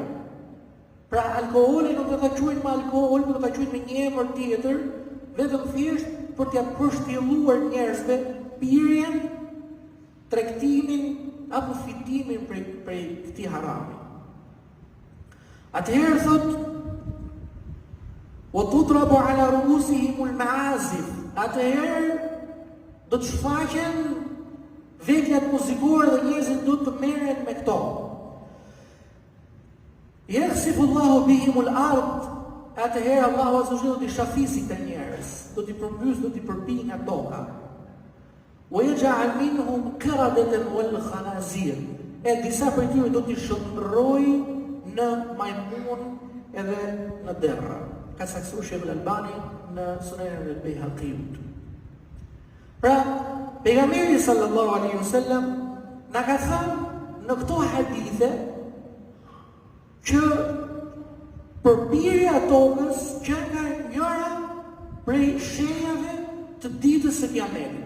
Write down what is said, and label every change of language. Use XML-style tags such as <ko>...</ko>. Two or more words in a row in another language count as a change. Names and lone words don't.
<sq>Pra alkooli nuk do ta quajnë me alkool, por do ta quajnë me një emër tjetër, vetëm thjesht për t'ia përshtjelluar njerëzve pirjen, tregtimin apo fitimin prej këtij harami. Atëherë thot</sq> <ar>وتضرب على رؤوسهم المعازف.</ar> <sq>Atëherë do të shfaqen vetjat muzikore dhe njerëzit do të merren me këto.</sq> <ar>يخسف الله بهم الأرض.</ar> <sq>Atëherë Allahu</sq> <ar>عز وجل</ar> <sq>do t'i shafisi këta njerëz, do t'i përmbys, do t'i përpijë nga toka.</sq> <ar>ويجعل منهم قردة والخنازير.</ar> <sq>E disa prej tyre do t'i shndrrojë në majmun edhe në derra. Ka saksuar Sheikh Al-Albani në Sunan al-Bayhaqi. Pra, pejgamberi</sq> <ar>صلى الله عليه وسلم</ar> <sq>na ka thënë në këto hadithe që përpirja e tokës që nga njëra prej shenjave të ditës së Kiametit.</sq>